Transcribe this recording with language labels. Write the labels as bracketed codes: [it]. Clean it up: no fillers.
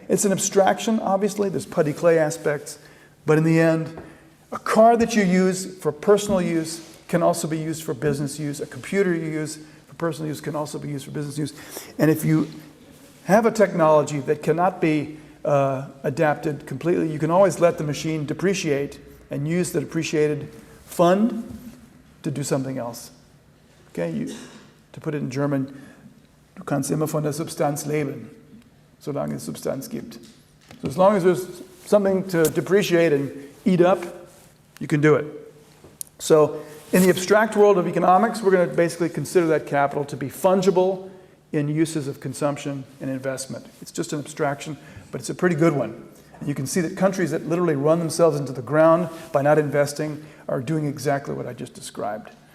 [en] It's an abstraction, obviously. There's putty clay aspects. But in the end, a car that you use for personal use can also be used for business use. A computer you use for personal use can also be used for business use. And if you have a technology that cannot be adapted completely, you can always let the machine depreciate and use the depreciated fund to do something else. Okay, to put it in German, [de] du kannst immer von der Substanz leben, solange es Substanz gibt. [en] So as long as there's something to depreciate and eat up, you can do it. So in the abstract world of economics, we're going to basically consider that capital to be fungible in uses of consumption and investment. It's just an abstraction, but it's a pretty good one. And you can see that countries that literally run themselves into the ground by not investing are doing exactly what I just described.